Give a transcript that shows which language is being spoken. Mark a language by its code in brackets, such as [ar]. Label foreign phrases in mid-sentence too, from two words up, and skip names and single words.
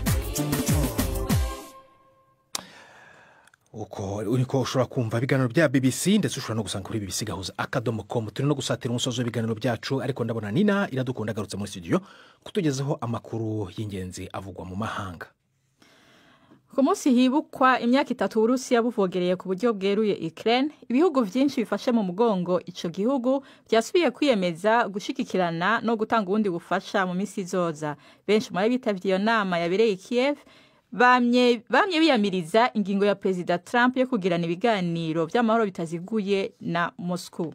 [rw] uko ushobora kumva ibiganiro bya BBC ndetse ushobora no gusanga kuri bbcgahuza.com. turi no gusatira umusozo w'ibiganiro byacu, ariko ndabona Nina iradukunda agarutse muri studio kutugezaho amakuru y'ingenzi avugwa mu mahanga. [rn] Ku munsi hibukwa imyaka 3 Uburusiya buvogereye ku buryo bweruye Ukraine, ibihugu byinshi bifashe mu mugongo ico gihugu byasubiye kwiyemeza gushikikirana no gutanga ubundi bufasha mu misi izoza. Benshi muri bitavye iyo nama yabereye Kiev bamye biyamiriza ingingo ya President Trump yo kugirana ibiganiro by'amahoro bitaziguye na Moscow.